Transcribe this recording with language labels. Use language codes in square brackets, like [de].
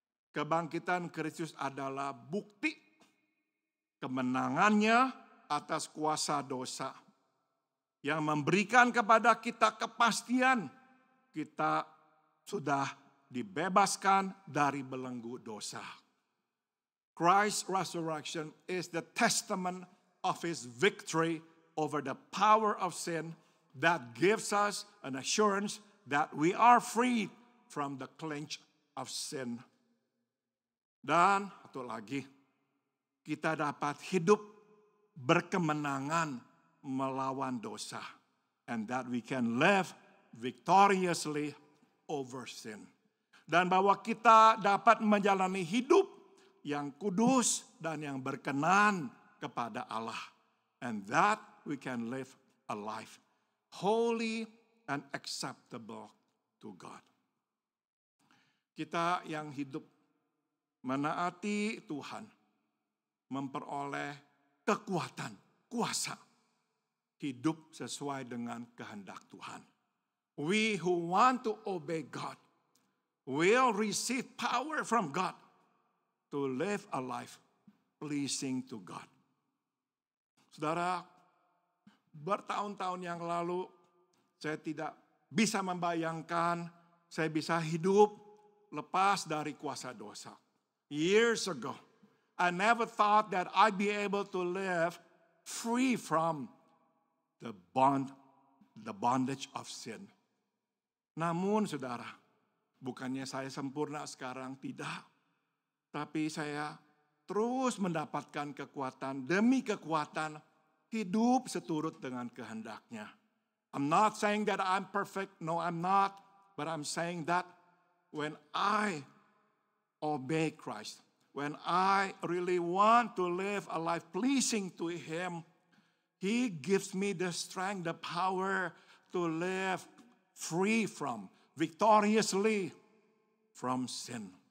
[id] Kebangkitan Kristus adalah bukti kemenangannya atas kuasa dosa yang memberikan kepada kita kepastian kita sudah dibebaskan dari belenggu dosa. [en] Christ's resurrection is the testament of his victory over the power of sin that gives us an assurance that we are free from the clutch of sin. [id] Dan satu lagi, kita dapat hidup berkemenangan melawan dosa. [en] And that we can live victoriously over sin. [id] Dan bahwa kita dapat menjalani hidup yang kudus dan yang berkenan kepada Allah. [en] And that we can live a life holy and acceptable to God. [id] Kita yang hidup menaati Tuhan, memperoleh kekuatan, kuasa, hidup sesuai dengan kehendak Tuhan. [en] We who want to obey God will receive power from God to live a life pleasing to God. [id] Saudara, bertahun-tahun yang lalu saya tidak bisa membayangkan saya bisa hidup lepas dari kuasa dosa. [en] Years ago, I never thought that I'd be able to live free from the bondage of sin. [id] Namun saudara, bukannya saya sempurna sekarang, tidak. Tapi saya terus mendapatkan kekuatan demi kekuatan hidup seturut dengan kehendaknya. [en] I'm not saying that I'm perfect. No, I'm not. But I'm saying that when I obey Christ, when I really want to live a life pleasing to Him, He gives me the strength, the power to live free from, victoriously from sin.